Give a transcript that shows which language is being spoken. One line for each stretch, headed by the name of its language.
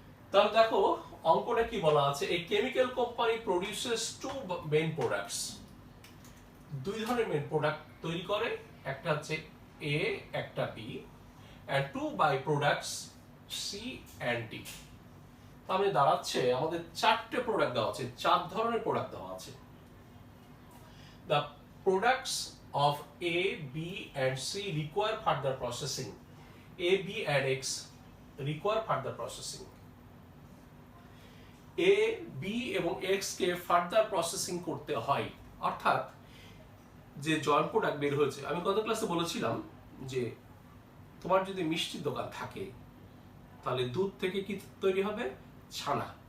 Bangla: তাহলে দেখো অঙ্কটা কি বলা আছে। এই
English: chemical company produces two main products,
Bangla: দুই ধরনের মেইন প্রোডাক্ট তৈরি করে, একটা হচ্ছে এ, একটা B,
English: and two by products C and D।
Bangla: তাহলে দাঁড়াচ্ছে আমাদের চারটে প্রোডাক্ট দেওয়া আছে, চার ধরনের প্রোডাক্ট দেওয়া আছে।
English: The products of A, B and C require further processing. A, B and X require further processing.
Bangla: A, B এবং X কে ফার্দার প্রসেসিং করতে হয়। অর্থাৎ যে জয়েন্ট প্রোডাক্ট বের হয়েছে, আমি গত ক্লাসে বলেছিলাম যে তোমার যদি মিষ্টির দোকান থাকে তাহলে দুধ থেকে কি তৈরি হবে? ছানা।